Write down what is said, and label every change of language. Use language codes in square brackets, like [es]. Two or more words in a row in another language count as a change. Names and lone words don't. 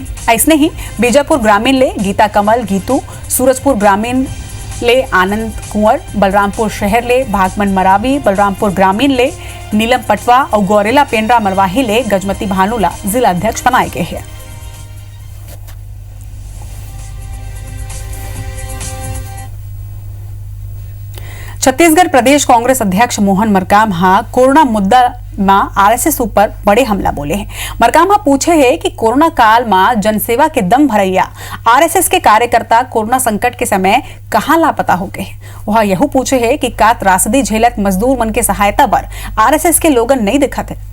[hne] ऐसने ही बीजापुर ग्रामीण ले गीता कमल गीतू, सूरजपुर ग्रामीण ले आनंद कुंवर, बलरामपुर शहर ले भागमन मरावी, बलरामपुर ग्रामीण ले नीलम पटवा और गौरेला पेंड्रा मरवाही ले गजमती भानुला जिला अध्यक्ष बनाए गए हैं। छत्तीसगढ़ प्रदेश कांग्रेस अध्यक्ष मोहन मरकाम कोरोना मुद्दा में आरएसएस ऊपर बड़े हमला बोले हैं। मरकाम पूछे है कि कोरोना काल में जनसेवा के दम भरैया आरएसएस के कार्यकर्ता कोरोना संकट के समय कहां लापता हो गए। वह यह पूछे है कि का त्रासदी झेलत मजदूर मन के सहायता पर आरएसएस के लोगन नहीं दिखत है।